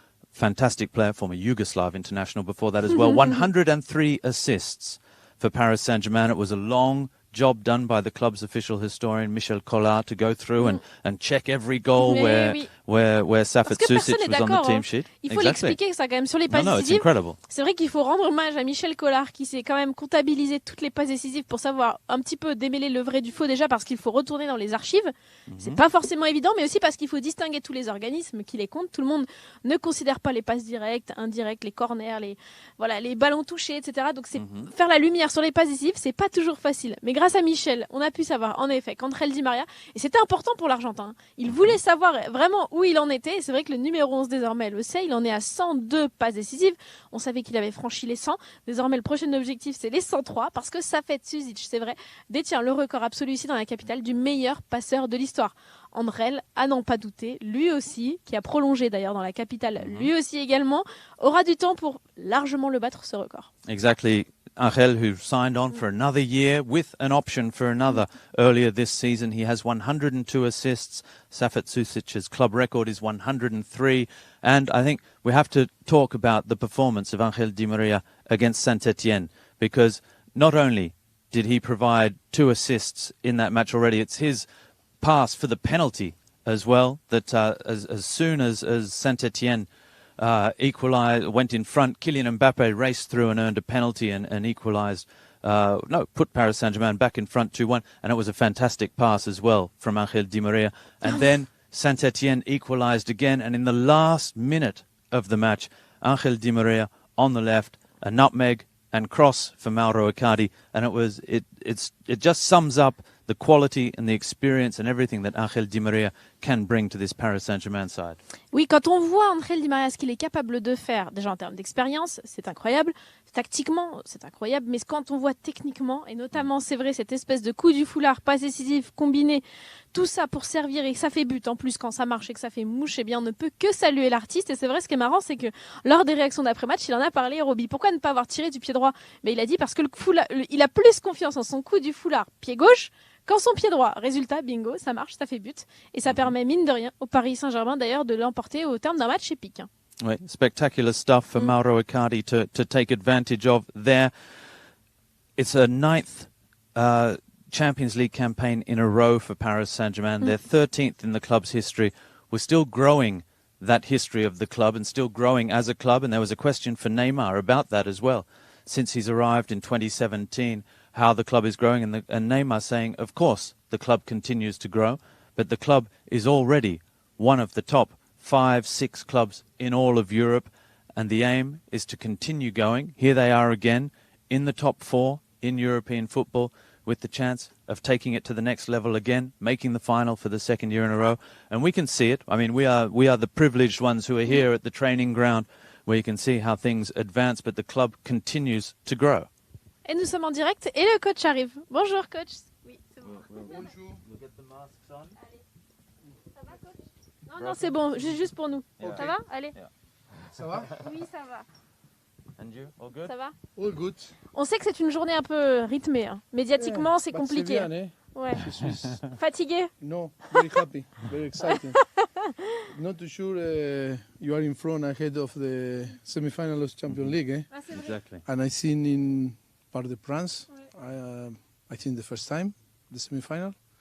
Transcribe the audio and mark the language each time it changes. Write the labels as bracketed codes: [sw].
[en] Fantastic player, former Yugoslav international before that as well. 103 assists for Paris Saint-Germain. It was a long job done by the club's official historian Michel Collard to go through and check every goal where Safet Susic was on the team sheet. [fr] Il faut l'expliquer ça quand même sur les passes décisives. C'est vrai qu'il faut rendre hommage à Michel Collard qui s'est quand même comptabilisé toutes les passes décisives pour savoir un petit peu démêler le vrai du faux, déjà parce qu'il faut retourner dans les archives. C'est pas forcément évident, mais aussi parce qu'il faut distinguer tous les organismes qui les comptent. Tout le monde ne considère pas les passes directes, indirectes, les corners, les ballons touchés, etc. Donc c'est faire la lumière sur les passes décisives, c'est pas toujours facile. Mais grâce à Michel, on a pu savoir en effet qu'Angel Di Maria, et c'était important pour l'Argentin, il voulait savoir vraiment où il en était, et c'est vrai que le numéro 11 désormais le sait, il en est à 102 passes décisives. On savait qu'il avait franchi les 100, désormais le prochain objectif c'est les 103, parce que Safet Susic, c'est vrai, détient le record absolu ici dans la capitale du meilleur passeur de l'histoire. Andrel, à n'en pas douter, lui aussi, qui a prolongé d'ailleurs dans la capitale, lui aussi également, aura du temps pour largement le battre, ce record. [en] Exactly. Angel, who signed on for another year with an option for another earlier this season. He has 102 assists. Safet Susic's club record is 103. And I think we have to talk about the performance of Angel Di Maria against Saint-Etienne, because not only did he provide 2 assists in that match already, it's his pass for the penalty as well, that as soon as Saint-Etienne equalized, went in front, Kylian Mbappe raced through and earned a penalty and equalized, put Paris Saint-Germain back in front 2-1, and it was a fantastic pass as well from Angel Di Maria. And then Saint-Etienne equalized again, and in the last minute of the match, Angel Di Maria on the left, a nutmeg and cross for Mauro Icardi, and it just sums up the quality and the experience and everything that Angel Di Maria can bring to this Paris Saint-Germain side. [fr] Oui, quand on voit Angel Di Maria ce qu'il est capable de faire, déjà en termes d'expérience, c'est incroyable. Tactiquement, c'est incroyable. Mais quand on voit techniquement, et notamment, c'est vrai, cette espèce de coup du foulard, passe décisive, combiné, tout ça pour servir et que ça fait but. En plus, quand ça marche et que ça fait mouche, eh bien, on ne peut que saluer l'artiste. Et c'est vrai, ce qui est marrant, c'est que lors des réactions d'après-match, il en a parlé, Roby. Pourquoi ne pas avoir tiré du pied droit? Mais il a dit parce que il a plus confiance en son coup du foulard, pied gauche, qu'en son pied droit. Résultat, bingo, ça marche, ça fait but. Et ça permet, mine de rien, au Paris Saint-Germain, d'ailleurs, de l'emporter au terme d'un match épique. Oui, [en] spectacular stuff for Mauro Icardi to take advantage of there. It's a 9th Champions League campaign in a row for Paris Saint-Germain. They're 13th in the club's history. We're still growing that history of the club and still growing as a club. And there was a question for Neymar about that as well, since he's arrived in 2017, how the club is growing. And Neymar saying, of course, the club continues to grow, but the club is already one of the top 5-6 clubs in all of Europe, and the aim is to continue going. Here they are again in the top 4 in European football, with the chance of taking it to the next level again, making the final for the second year in a row. And we can see it. I mean, we are the privileged ones who are here at the training ground where you can see how things advance, but the club continues to grow. [fr] Et nous sommes en direct et le coach arrive. Bonjour coach. Oui, c'est bon. Bonjour. [en] We'll get the masks on. [fr] Allez. Ça va coach? Non, c'est bon, juste pour nous. [en] Yeah. [fr] Ça va? Allez. [en] Yeah. [fr] Ça va? Oui, ça va. [en] And you? All good? [fr] Ça va? [en] All good. [fr] On sait que c'est une journée un peu rythmée. Hein. Médiatiquement, c'est compliqué. C'est bien, hein? Ouais. Fatigué? [en] No, very happy, very excited. Not too sure you are in front ahead of the semi-final of Champions League, eh? [fr] Ah, c'est vrai. [en] Exactly. And I seen in Parc des Princes, I think the first time, the semi-final.